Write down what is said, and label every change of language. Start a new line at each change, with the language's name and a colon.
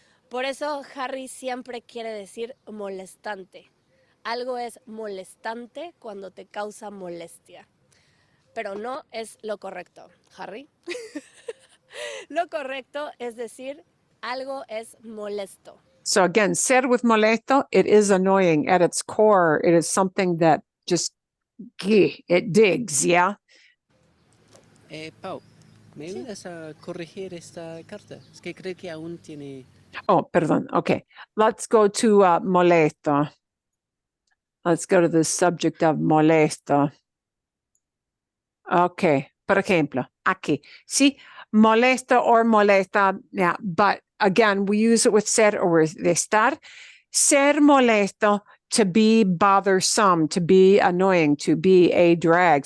Spanish: Por eso Harry siempre quiere decir molestante. Algo es molestante cuando te causa molestia. Pero no es lo correcto, Harry. Lo correcto es decir algo es molesto.
English: So again, ser with molesto, it is annoying at its core. It is something that just, it digs, yeah?
Spanish: Pau, ¿me ayudas a corregir esta carta? Es que creo que aún tiene...
English: Oh, perdón. Okay. Let's go to molesto. Let's go to the subject of molesto. Okay.
Spanish: Por ejemplo, aquí.
English: See, molesto or molesta. Yeah. But again, we use it with ser or with estar. Ser molesto, to be bothersome, to be annoying, to be a drag.